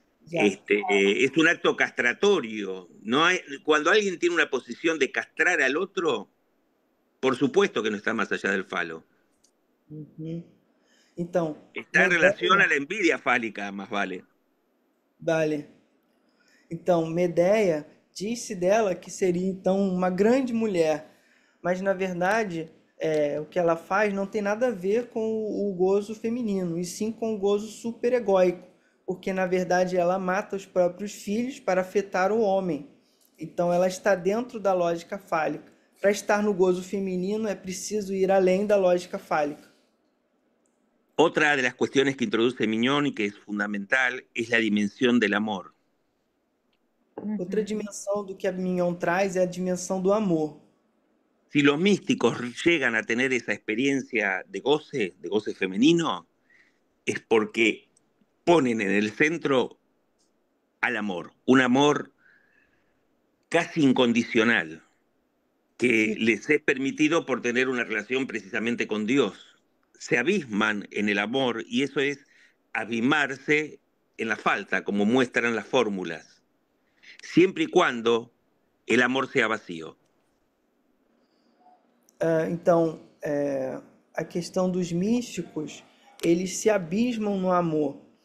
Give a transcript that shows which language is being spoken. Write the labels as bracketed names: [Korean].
[Spanish] Es un acto castratorio. Cuando alguien tiene una posición de castrar al otro, por supuesto que no está más allá del falo. [Portuguese] Então, [Spanish] está en relación a la envidia fálica, más vale. Vale. [Portuguese] Então, Medeia disse dela que seria então uma grande mulher, mas na verdade o que ela faz não tem nada a ver com o gozo feminino, e sim com o gozo superegóico, porque na verdade ela mata os próprios filhos para afetar o homem. Então ela está dentro da lógica fálica. Para estar no gozo feminino é preciso ir além da lógica fálica. [Spanish] Otra de las cuestiones que introduce Mignon y que es fundamental es la dimensión del amor. [Portuguese] Outra dimensão do que a Mignon traz é a dimensão do amor. [Spanish] Si los místicos llegan a tener esa experiencia de goce femenino, es porque ponen en el centro al amor, un amor casi incondicional, que les es permitido por tener una relación precisamente con Dios. Se abisman en el amor y eso es abismarse en la falta, como muestran las fórmulas, siempre y cuando el amor sea vacío. [Portuguese] Então, a questão dos místicos, eles se abismam no amor.